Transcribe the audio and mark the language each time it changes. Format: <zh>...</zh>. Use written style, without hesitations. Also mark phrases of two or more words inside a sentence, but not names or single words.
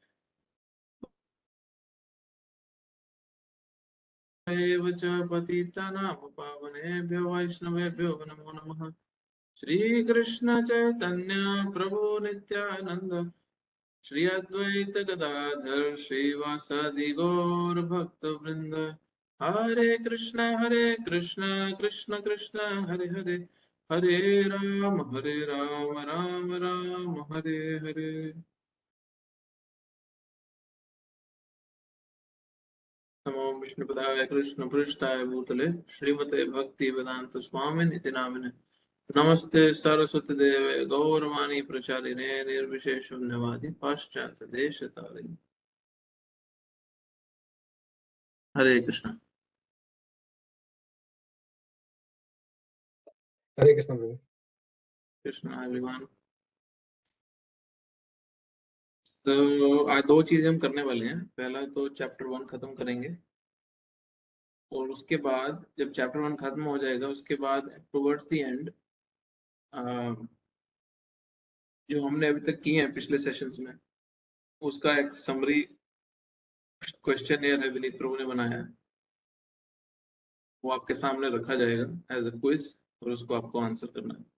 <sa>एव च पतितानां पावनेभ्यो वैष्णवेभ्यो नमो नमः। श्रीकृष्ण चैतन्य प्रभु नित्यानंद श्री अद्वैत गदाधर श्रीवासादि गौर भक्त वृंद। हरे कृष्ण कृष्ण कृष्ण हरे हरे, हरे राम राम राम हरे हरे। नमो विष्णुपदाय कृष्ण पृष्ठाय भूतले श्रीमते भक्ति वेदांत स्वामी निति नामिने। नमस्ते सरस्वती देवे गौरवाणी प्रचारिणे निर्विशेष शून्यवादी पाश्चात्य देश तारिणे।</sa> <hi>हरे कृष्ण। हरे कृष्ण प्रभु। कृष्ण एवरीवन। तो आज दो चीजें हम करने वाले हैं। पहला तो चैप्टर 1 खत्म करेंगे और उसके बाद जब चैप्टर 1 खत्म हो जाएगा उसके बाद</hi> <en>towards the end</en> <hi>जो हमने अभी तक किए हैं पिछले सेशंस में उसका एक</hi> <en>summary question</en> <hi>है विनीत प्रभु ने बनाया है, वो आपके सामने रखा जाएगा</hi> <en>as a quiz</en> <hi>और उसको आपको आंसर करना है।</hi>